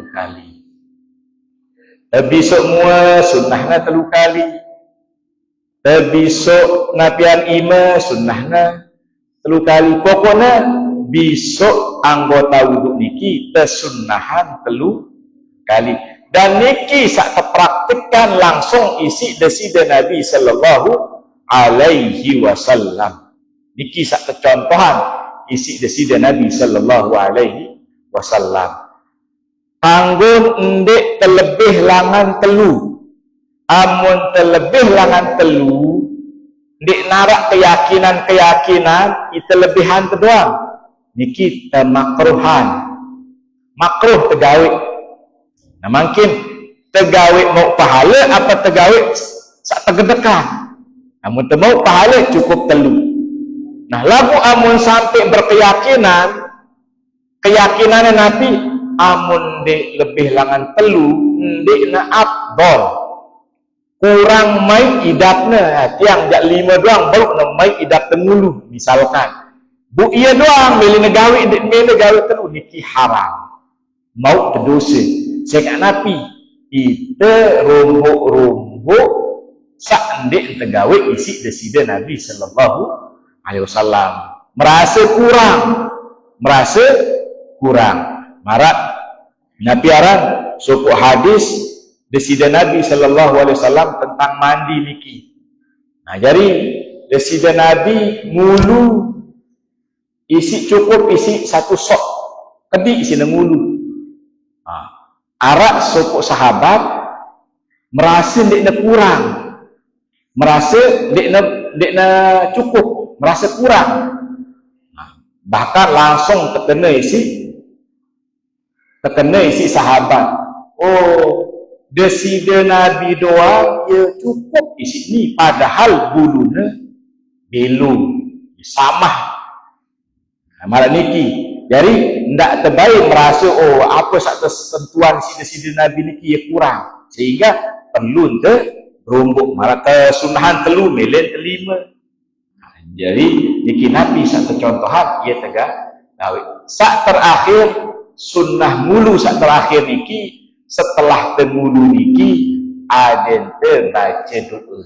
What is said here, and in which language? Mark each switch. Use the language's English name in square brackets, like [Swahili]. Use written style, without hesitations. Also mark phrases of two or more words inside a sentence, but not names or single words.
[Sasak] Kebisuk mua sunnahna telu kali. Kebisuk ngapian ima sunnahna telu kali. Pokoknya bisuk anggota wudu niki kesunnahan telu kali. Dan niki sak terpraktikkan langsung isi desida Nabi [Arabic] sallallahu alaihi wasallam. [Sasak] Niki sak kecontohan isi desida Nabi [Arabic] sallallahu alaihi wasallam. [Sasak] Kanggo ndek terlebih langan telu. Amun terlebih langan telu, ndek narak keyakinan itu lebihan kedoang. Niki temakruhan. Makruh tegawe. Nah, mungkin tegawe mau pahala apa tegawe sak tegedekan. Namun mau pahala cukup telu. Nah, lagu amun sampai berkeyakinan Nabi amun de lebih langan telu ndek na afdol. Kurang mai idapna tiang jak 5 doang baru na mai idap tengulu misalkan. Bu iya doang beli negawi telu niki haram. Mau terdosa. Saya Nabi itu rombok sak ndek tegawe isi desida Nabi [Arabic] sallallahu alaihi wasallam [Sasak] merasa kurang marak Nabi aran suku hadis desida Nabi [Arabic] sallallahu alaihi wasallam [Sasak] tentang mandi niki. Nah, jadi desida Nabi ngulu isi cukup isi satu sok kedi isi ngulu. Arak suku sahabat merasa dekna kurang, merasa dekna cukup, merasa kurang. Nah, bahkan langsung terkena isi sahabat. Oh, desida Nabi doang ya cukup isi ni, padahal bulunya belum samah. Nah, malah niki. Jadi ndak terbaik merasa oh apa sak sentuhan sida-sida Nabi niki ya kurang sehingga perlu rombok malah kesunahan telu melen kelima. Nah, jadi niki Nabi sak contohan ia tegak gawe. Sak terakhir sunnah mulu sak terakhir niki setelah temulu niki aden baca doa.